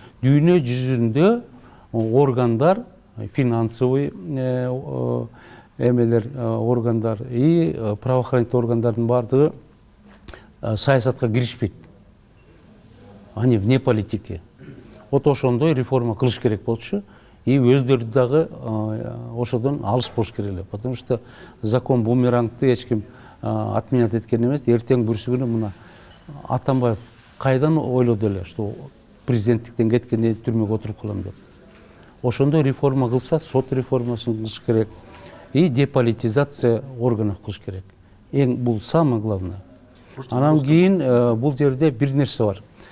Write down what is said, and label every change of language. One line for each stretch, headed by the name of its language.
Kyrgyz: Дүйнө жүзүндө органдар, финансовый эмелер органдар
Russian: и правоохранительный
Kyrgyz: органдардын бардыгы саясатка киришпейт.
Russian: Они вне политики. Вот
Kyrgyz: ошондой реформа кылыш керек болчу. И өздөрү дагы ошодон алыс болуш керек эле.
Russian: Потому что закон
Kyrgyz: бумерангды эч ким отменять эткени эмес. Эртең бүрсү күнү мына Атамбаев кайдан ойлоду эле, что президенттиктен кеткенде түрмөгө отуруп калам деп. Ошондой реформа кылса, сот реформасын кылыш керек.
Russian: И деполитизация органов
Kyrgyz: кылыш керек. Бул
Russian: самое главное.
Kyrgyz: Анан кийин бул жерде бир нерсе бар.